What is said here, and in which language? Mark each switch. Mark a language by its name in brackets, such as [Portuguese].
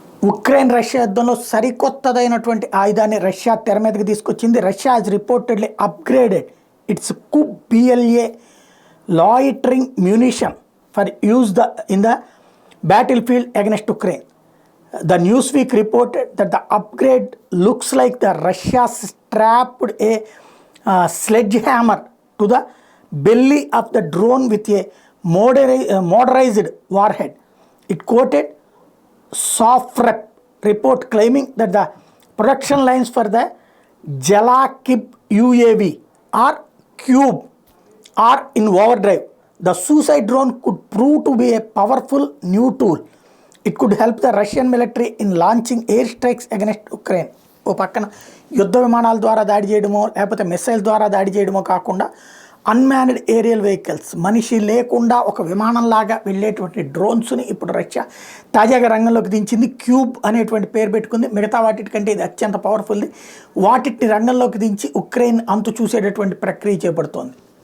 [Telugu] Ukraine Russia యుద్ధంలో సరికొత్తదైనటువంటి ఆయుధాన్ని Russia తెర మీదకి తీసుకొచ్చింది. [English] Russia has reportedly upgraded its Kub BLA loitering munition for use in the battle field against Ukraine. The Newsweek reported that the upgrade looks like the Russia strapped a sledgehammer to the belly of the drone with a motorized warhead. It quoted Sofrep report claiming that the production lines for the Jalakib UAV or Cube are in overdrive. The suicide drone could prove to be a powerful new tool. It could help the Russian military in launching air strikes against Ukraine. [Telugu] ఓ పక్కన యుద్ధ విమానాల ద్వారా దాడి చేయడమో లేకపోతే missile ద్వారా దాడి చేయడమో కాకుండా అన్మ్యాన్డ్ ఏరియల్ వెహికల్స్, మనిషి లేకుండా ఒక విమానంలాగా వెళ్ళేటువంటి డ్రోన్స్ని ఇప్పుడు రష్యా తాజాగా రంగంలోకి దించింది. క్యూబ్ అనేటువంటి పేరు పెట్టుకుంది. మిగతా వాటికంటే ఇది అత్యంత పవర్ఫుల్ది. వాటిని రంగంలోకి దించి ఉక్రెయిన్ అంతు చూసేటటువంటి ప్రక్రియ చేపడుతోంది.